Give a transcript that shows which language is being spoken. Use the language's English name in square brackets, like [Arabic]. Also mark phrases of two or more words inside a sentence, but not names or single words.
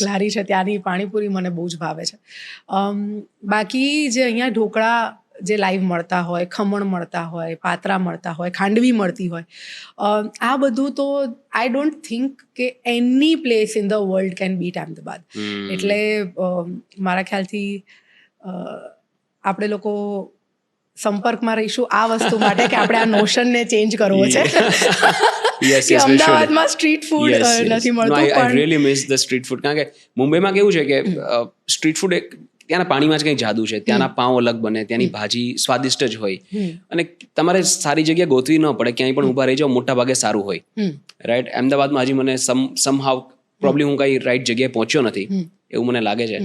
[Gujarati] એક લારી છે, ત્યાંની પાણીપુરી મને બહુ જ ભાવે છે. બાકી જે અહીંયા ઢોકળા જે લાઈવ મળતા હોય, ખમણ મળતા હોય, પાત્રા મળતા હોય, ખાંડવી મળતી હોય, આ બધું તો [English] I don't think [Gujarati] કે [English] any place in the world can beat [Gujarati] અહેમદાબાદ. એટલે મારા ખ્યાલથી આપણે લોકો સંપર્કમાં રહીશું આ વસ્તુ માટે કે આપણે આ નોશનને ચેન્જ કરવો છે [English] Yes, [Gujarati] કે [English] yes, we should. [Gujarati] અમદાવાદમાં [English] street food Yes, yes. [Gujarati] નથી [English] No, [Gujarati] મળતું. [English] I [Gujarati] પણ [English] really miss the street food. [Gujarati] કારણ કે મુંબઈમાં કેવું છે કે [English] street food [Gujarati] એક ત્યાંના પાણીમાં જ કંઈ જાદુ છે. ત્યાંના પાઉં અલગ બને, ત્યાંની ભાજી સ્વાદિષ્ટ જ હોય અને તમારે સારી જગ્યાએ ગોતવી ન પડે, ક્યાંય પણ ઊભા રહી જાઓ, મોટા ભાગે સારું હોય. રાઈટ. અમદાવાદમાં હજી મને [English] somehow probably [Gujarati] હું કઈ રાઈટ જગ્યાએ પહોંચ્યો નથી એવું મને લાગે છે.